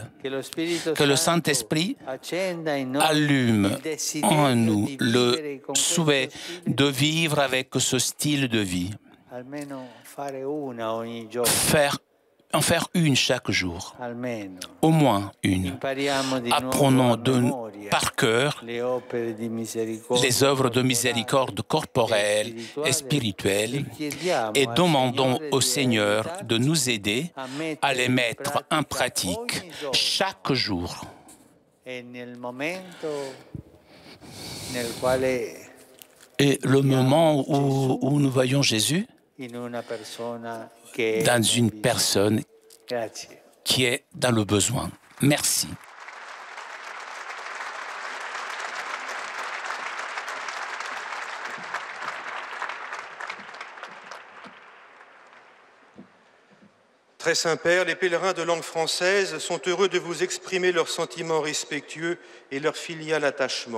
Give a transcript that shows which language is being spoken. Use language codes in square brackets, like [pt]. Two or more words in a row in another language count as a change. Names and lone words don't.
[fr] Que le Saint-Esprit allume en nous le souhait de vivre avec ce style de vie. Faire en faire une chaque jour, [it] almeno. [fr] au moins une. [it] Impariamo di nuovo [fr] Apprenons [it] a memoria [fr] par cœur [it] le opere di misericordia [fr] les œuvres de miséricorde corporelle et spirituelle et demandons au Seigneur de nous aider à les mettre en pratique chaque jour. [it] e nel momento nel quale [fr] Et le moment où nous voyons Jésus [it] in una persona che è [fr] dans [it] nel [fr] une [it] bisogno. [fr] personne [it] Grazie. [fr] qui est dans le besoin. Merci. Très Saint-Père, les pèlerins de langue française sont heureux de vous exprimer leurs sentiments respectueux et leur filial attachement.